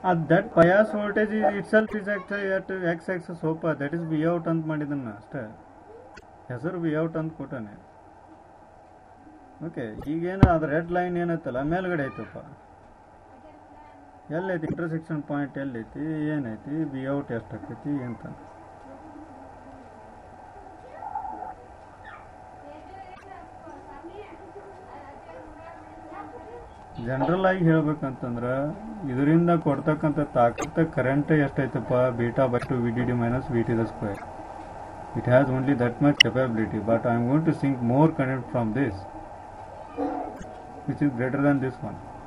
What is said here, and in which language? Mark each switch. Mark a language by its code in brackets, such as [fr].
[en] That bias voltage itself is actually at x axis opa, that is V out [kn] ಅಂತ ಮಾಡಿದನ್ನ ಅಷ್ಟೇ, ಹೆಸರು V out ಅಂತ ಕೊಟ್ಟಾನೆ. Okay, ಈಗೇನು ಅದು ರೆಡ್ ಲೈನ್ ಏನೈತಲ್ಲ ಮೇಲ್ಗಡೆ ಐತಪ್ಪ, ಎಲ್ಲೈತಿ ಇಂಟರ್ಸೆಕ್ಷನ್ ಪಾಯಿಂಟ್, ಎಲ್ಲೈತಿ, ಏನೈತಿ, V out ಎಷ್ಟಾಕೈತಿ ಅಂತ. ಜನರಲ್ ಆಗಿ ಹೇಳ್ಬೇಕಂತಂದ್ರ ಇದರಿಂದ ಕೊಡ್ತಕ್ಕಂಥ ತಾಕತ್ತ current ಎಷ್ಟೈತಪ್ಪ, beta by 2 VDD minus VT the square. [en] It has only that much capability, but I am going to sink more current from this, which is greater than this one.